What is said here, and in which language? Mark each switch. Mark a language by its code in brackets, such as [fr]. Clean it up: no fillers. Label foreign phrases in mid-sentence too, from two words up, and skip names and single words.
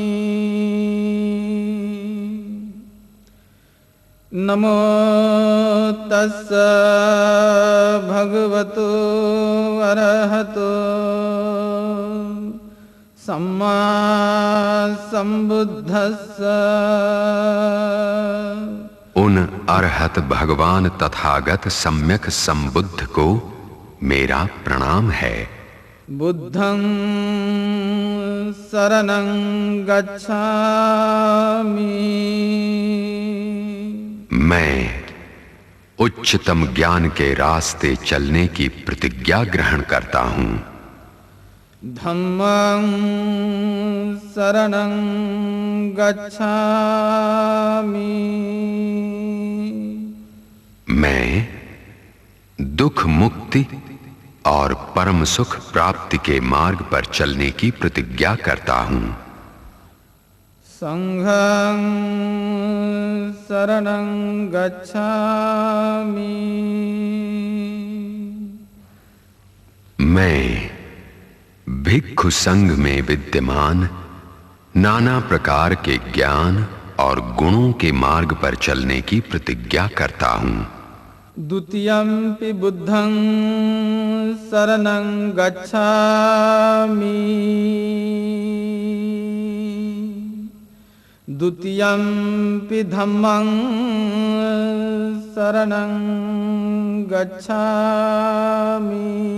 [pi] नमो तस्स भगवतो अरहतो सम्मा संबुद्धस्स। [hi] उन अरहत भगवान तथागत सम्यक संबुद्ध को मेरा प्रणाम है। [pi] बुद्धं शरणं गच्छामि। [hi] मैं उच्चतम ज्ञान के रास्ते चलने की प्रतिज्ञा ग्रहण करता हूं। [pi] धम्मं शरणं गच्छामि। [hi] मैं दुख मुक्ति और परम सुख प्राप्ति के मार्ग पर चलने की प्रतिज्ञा करता हूं। [pi] संघं शरणं गच्छामि। [hi] मैं भिक्षु संघ में विद्यमान नाना प्रकार के ज्ञान और गुणों के मार्ग पर चलने की प्रतिज्ञा करता हूं। [pi] द्वितीयंपि बुद्धं शरणं गच्छामि। द्वितीयंपि धम्मं शरणं गच्छामि।